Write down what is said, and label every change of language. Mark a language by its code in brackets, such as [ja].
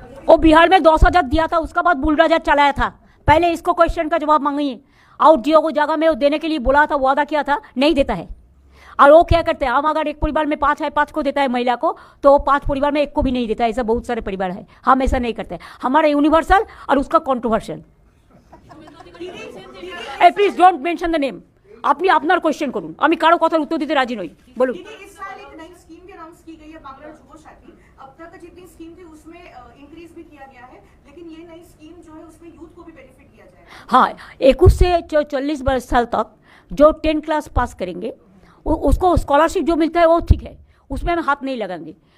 [hi] वो बिहार में 10,000 दिया था, उसका बाद बुलडोजर चलाया था। पहले इसको क्वेश्चन का जवाब मांगिए। आउट जियो को जगह में वो देने के लिए बोला था, वादा किया था, नहीं देता है। और वो क्या करते हैं, हम अगर एक परिवार में 5 है, 5 को देता है महिला को, तो 5 परिवार में 1 को भी नहीं देता है। ऐसा बहुत सारे परिवार है, हम ऐसा नहीं करते। हमारा यूनिवर्सल और उसका controversial. [en] Please don't mention the name. [bn] আপনি আপনার কোয়েশ্চেন করুন, আমি কারো কথার উত্তর দিতে রাজি নই। বলুন। [hi] इस साल एक नई स्कीम भी अनाउंस की गई है, बांग्ला जुबोसाथी। अब तक जितनी स्कीम थी उसमें इंक्रीज भी किया गया है, लेकिन ये नई स्कीम जो है उसमें यूथ को भी बेनिफिट किया जाएगा। हाँ, 21 से 40 साल तक जो 10 क्लास पास करेंगे उसको स्कॉलरशिप जो मिलता है वो ठीक है, उसमें हम हाथ नहीं लगाएंगे।